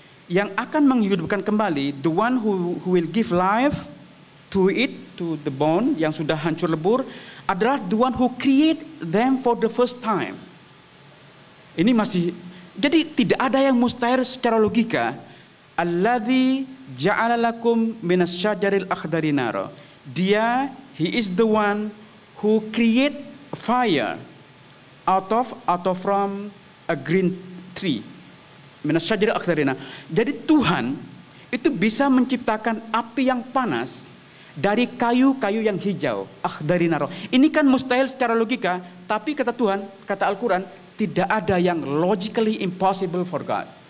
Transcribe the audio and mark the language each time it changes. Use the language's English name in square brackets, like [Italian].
[Indonesian] Yang akan menghidupkan kembali, [English] the one who will give life to it, to the bone [Indonesian] yang sudah hancur lebur, adalah [English] the one who create them for the first time. [Indonesian] Ini masih, jadi tidak ada yang mustahil secara logika. [Arabic] Alladzi ja'ala lakum minas syajaril akhdari nara. [English] Dia, he is the one who create fire out of from a green tree. [Arabic] Minas syajaril akhdari nara. [Indonesian] Jadi Tuhan itu bisa menciptakan api yang panas dari kayu-kayu yang hijau, [Arabic] akhdari nara. [Indonesian] Ini kan mustahil secara logika, tapi kata Tuhan, kata Al-Quran, tidak ada yang [English] logically impossible for God.